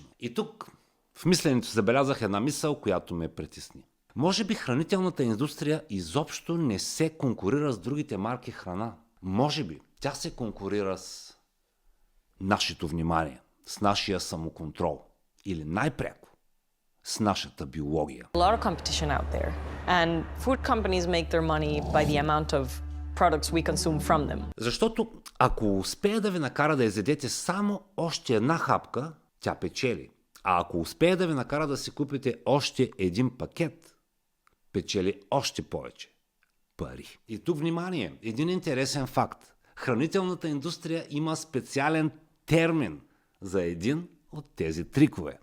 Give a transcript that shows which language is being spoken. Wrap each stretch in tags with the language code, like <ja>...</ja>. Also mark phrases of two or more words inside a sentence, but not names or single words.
<bg>И тук в мисленето забелязах една мисъл, която ме притесни. Може би хранителната индустрия изобщо не се конкурира с другите марки храна. Може би тя се конкурира с нашето внимание, с нашия самоконтрол или най-пряко с нашата биология.</bg> <en>A lot of competition out there, and food companies make their money by the amount of products we consume from them.</en> <bg>Защото ако успее да ви накара да изядете само още една хапка, тя печели. А ако успее да ви накара да си купите още един пакет, печели още повече пари. И тук внимание, един интересен факт. Хранителната индустрия има специален термин за един от тези трикове.</bg>